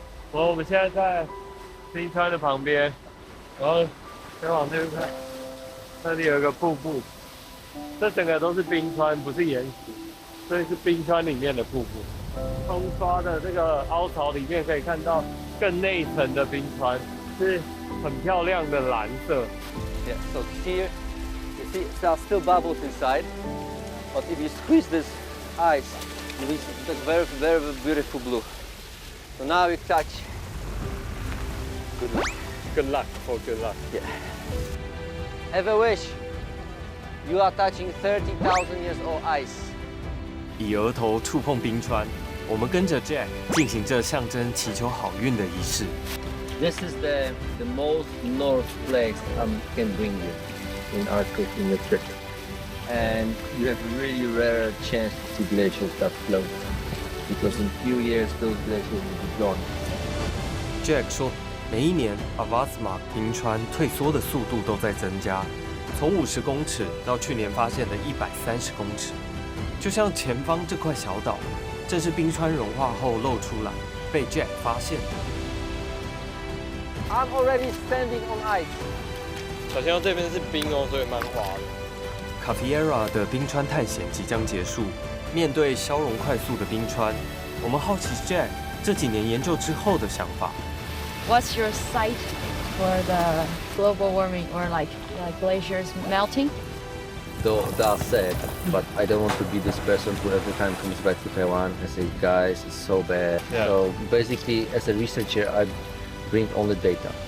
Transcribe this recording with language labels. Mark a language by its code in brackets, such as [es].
[zh] 我们现在在冰川的旁边，然后再往这边看，那里有一个瀑布，这整个都是冰川，不是岩石，所以是冰川里面的瀑布。冲刷的这个凹槽里面可以看到更内层的冰川，是很漂亮的蓝色。 [en] Yeah, so here, you see, there are still bubbles inside, but if you squeeze this ice, you will see the very, very beautiful blue. So now we touch. Good luck. Good luck for good luck. Yeah. Have a wish. You are touching 30,000 years old ice. [zh] 以额头触碰冰川，我们跟着 Jack 进行这象征祈求好运的仪式。 [en] This is the most north place can bring you in Arctic in your trip. And you have a really rare chance to see glaciers that float. Because in a few years those glaciers will be gone. [zh] Jack 说，每一年 Avasmark 冰川退缩的速度都在增加，从50公尺到去年发现的130公尺。就像前方这块小岛，正是冰川融化后露出来，被 Jack 发现的。 [en] I'm already standing on ice. [zh] 小心这边是冰哦，所以蛮滑的。 Cafiera 的冰川探险即将结束，面对消融快速的冰川，我们好奇 Jack 这几年研究之后的想法。 [en] What's your sight for the global warming or like glaciers melting? Though that's sad, but I don't want to be this person who every time comes back to Taiwan and say, guys, it's so bad. Yeah. So basically, as a researcher, I bring only data.